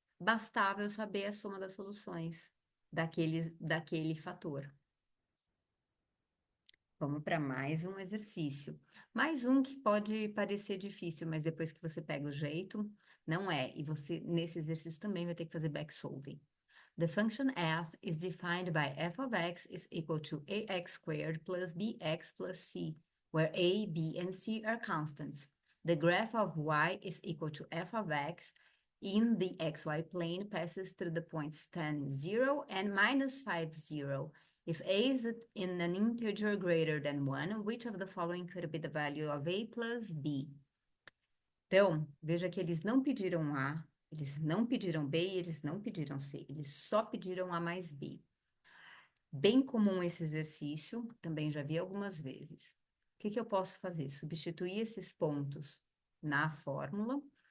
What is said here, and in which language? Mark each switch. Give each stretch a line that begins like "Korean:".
Portuguese: Bastava eu saber a soma das soluções daquele fator. Vamos para mais um exercício. Mais um que pode parecer difícil, mas depois que você pega o jeito, não é. E você, nesse exercício, também vai ter que fazer backsolving.
English: The function f is defined by f of x is equal to ax squared plus bx plus c, where a, b, and c are constants. The graph of y is equal to f of x in the xy plane passes through the points 10, 0 and minus 5, 0. If a is in an integer greater than 1, which of the following could be the value of a plus b?
Portuguese: Então, veja que eles não pediram A, eles não pediram B e eles não pediram C. Eles só pediram A mais B. Bem comum esse exercício, também já vi algumas vezes. O que eu posso fazer? Substituir esses pontos na fórmula.